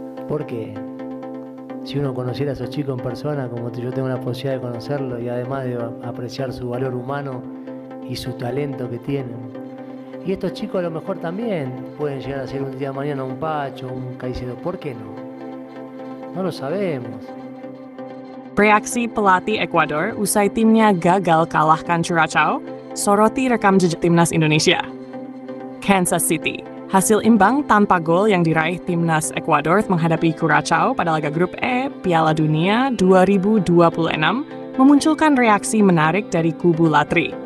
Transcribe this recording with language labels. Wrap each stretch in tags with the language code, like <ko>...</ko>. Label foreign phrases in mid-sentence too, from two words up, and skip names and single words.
<es>Porque si uno conociera a esos chicos en persona, como yo tengo la posibilidad de conocerlos y además de apreciar su valor humano y su talento que tienen. Y estos chicos a lo mejor también pueden llegar a ser un día de mañana un Pacho, un Caicedo. ¿Por qué no? No lo sabemos.</es> <id>Reaksi pelatih Ekuador usai timnya gagal kalahkan Curaçao, soroti rekam jejak timnas Indonesia. Kansas City. Hasil imbang tanpa gol yang diraih timnas Ekuador menghadapi Curaçao pada laga grup E Piala Dunia 2026 memunculkan reaksi menarik dari kubu Latri.</id>